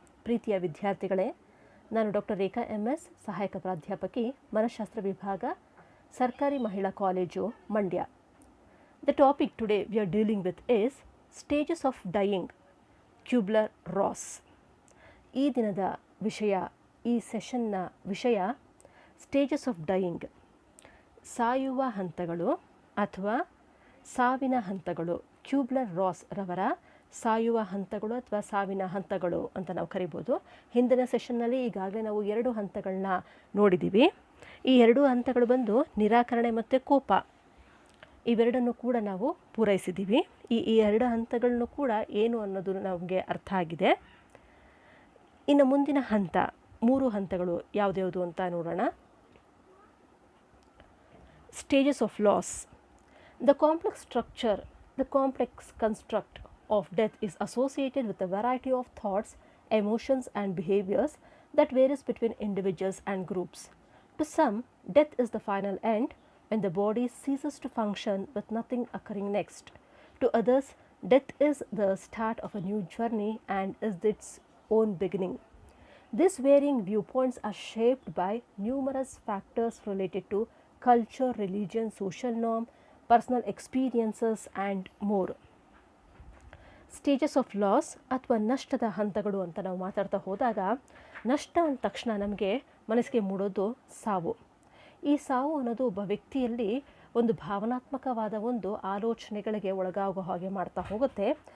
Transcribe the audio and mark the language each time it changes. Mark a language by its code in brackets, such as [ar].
[kn] ಪ್ರೀತಿಯ ವಿದ್ಯಾರ್ಥಿಗಳೇ, ನಾನು ಡಾಕ್ಟರ್ ರೇಖಾ MS, ಸಹಾಯಕ ಪ್ರಾಧ್ಯಾಪಕಿ, ಮನಃಶಾಸ್ತ್ರ ವಿಭಾಗ, ಸರ್ಕಾರಿ ಮಹಿಳಾ college, Mandya. [en] The topic today we are dealing with is stages of dying, Kubler-Ross. [kn] ಈ ದಿನದ ವಿಷಯ, ಈ ಸೆಷನ್ನ ವಿಷಯ ಸ್ಟೇಜಸ್ ಆಫ್ ಡೈಯಿಂಗ್, ಸಾಯುವ ಹಂತಗಳು ಅಥವಾ ಸಾವಿನ ಹಂತಗಳು. ಕ್ಯೂಬ್ಲರ್-ರಾಸ್ ರವರ ಸಾಯುವ ಹಂತಗಳು ಅಥವಾ ಸಾವಿನ ಹಂತಗಳು ಅಂತ ನಾವು ಕರಿಬೋದು. ಹಿಂದಿನ ಸೆಷನ್ನಲ್ಲಿ ಈಗಾಗಲೇ ನಾವು 2 ಹಂತಗಳನ್ನ ನೋಡಿದ್ದೀವಿ. ಈ 2 ಹಂತಗಳು ಬಂದು ನಿರಾಕರಣೆ ಮತ್ತು ಕೋಪ, ಇವೆರಡನ್ನು ಕೂಡ ನಾವು ಪೂರೈಸಿದ್ದೀವಿ. ಈ 2 ಹಂತಗಳನ್ನು ಕೂಡ ಏನು ಅನ್ನೋದು ನಮಗೆ ಅರ್ಥ ಆಗಿದೆ. ಇನ್ನು ಮುಂದಿನ ಹಂತ 3 ಹಂತಗಳು ಯಾವುದ್ಯಾವುದು ಅಂತ ನೋಡೋಣ. [en] Stages of loss. The complex construct of death is associated with a variety of thoughts, emotions and behaviors that varies between individuals and groups. To some, death is the final end when the body ceases to function with nothing occurring next. To others, death is the start of a new journey and is its own beginning. These varying viewpoints are shaped by numerous factors related to culture, religion, social norm, personal experiences and more. [kn] Stages of loss ಅಥವಾ ನಷ್ಟದ ಹಂತಗಳು ಅಂತ ನಾವು ಮಾತಾಡ್ತಾ ಹೋದಾಗ, ನಷ್ಟ ಅಂದ ತಕ್ಷಣ ನಮಗೆ ಮನಸ್ಸಿಗೆ ಮೂಡೋದು ಸಾವು. ಈ ಸಾವು ಅನ್ನೋದು ಒಬ್ಬ ವ್ಯಕ್ತಿಯಲ್ಲಿ ಒಂದು ಭಾವನಾತ್ಮಕವಾದ ಒಂದು ಆಲೋಚನೆಗಳಿಗೆ ಒಳಗಾಗೋ ಹಾಗೆ ಮಾಡ್ತಾ ಹೋಗುತ್ತೆ.